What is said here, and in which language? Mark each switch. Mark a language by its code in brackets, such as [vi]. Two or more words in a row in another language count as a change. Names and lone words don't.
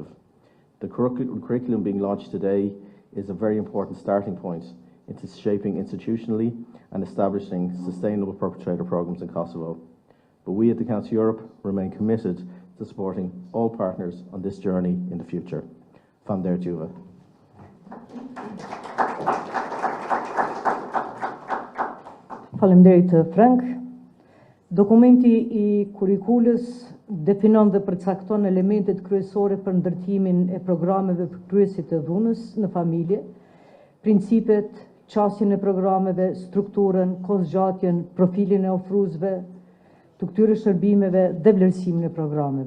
[en] The curriculum being launched today is a very important starting point into shaping institutionally and establishing sustainable perpetrator programmes in Kosovo. But we at the Council of Europe remain committed to supporting all partners on this journey in the future. [sq] Faleminderit. Faleminderit Frank. Dokumenti I kurrikulës definon dhe përcakton elementet kryesore për ndërtimin e programeve për kryesit të dhunës në familje, principet, qasjen e programeve, strukturën, kohëzgjatjen, profilin e ofruesve të këtyre shërbimeve dhe vlerësimin e programeve.